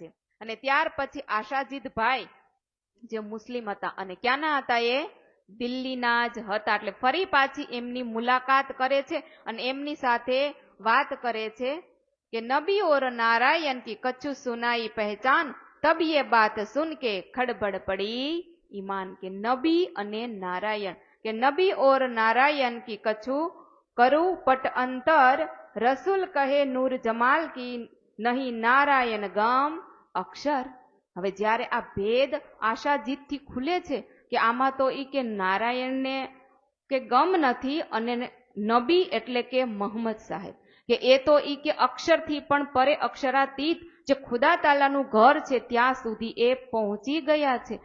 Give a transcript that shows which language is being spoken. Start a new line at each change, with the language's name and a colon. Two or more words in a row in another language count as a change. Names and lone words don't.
Gujarati: અને ત્યાર પછી આશાજીત ભાઈ જે મુસ્લિમ હતા અને ક્યાંના હતા? એ દિલ્હીના જ હતા. એટલે ફરી પાછી એમની મુલાકાત કરે છે અને એમની સાથે વાત કરે છે કે
Hindi: नबी और नारायण की कछु सुनाई पहचान, तब ये बात सुन के खड़बड़ पड़ी ईमान.
Gujarati: કે નબી અને નારાયણ, કે
Hindi: नबी और नारायण की कछु करूं पट अंतर, रसूल कहे नूर जमाल की नहीं नारायण गम अक्षर.
Gujarati: હવે જ્યારે આ ભેદ આશાજીતથી ખુલે છે કે આમાં તો ઈ કે નારાયણને કે ગમ નથી, અને નબી એટલે કે મોહમ્મદ સાહેબ, કે એ તો ઈ કે અક્ષરથી પણ પરે, અક્ષરાતીત જે ખુદા તાલાનું ઘર છે ત્યાં સુધી એ પહોંચી ગયા છે.